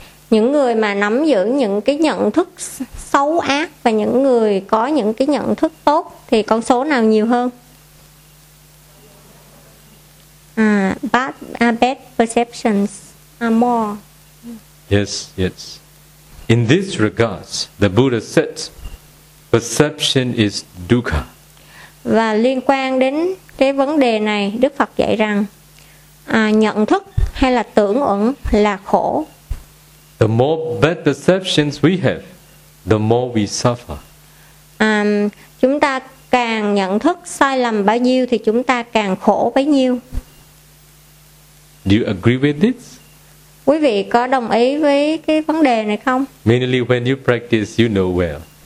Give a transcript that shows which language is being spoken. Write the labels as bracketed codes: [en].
[vi] Những người mà nắm giữ những cái nhận thức xấu ác và những người có những cái nhận thức tốt thì con số nào nhiều hơn? [en] Bad perceptions are more. Yes, yes. In this regard, the Buddha said, perception is dukkha. [vi] Và liên quan đến cái vấn đề này, Đức Phật dạy rằng nhận thức hay là tưởng uẩn là khổ. [en] The more bad perceptions we have, the more we suffer. [vi] Chúng ta càng nhận thức sai lầm bao nhiêu thì chúng ta càng khổ bấy nhiêu. [en] Do you agree with this? [vi] Quý vị có đồng ý với cái vấn đề này không? [en] Mainly when you practice, you know well.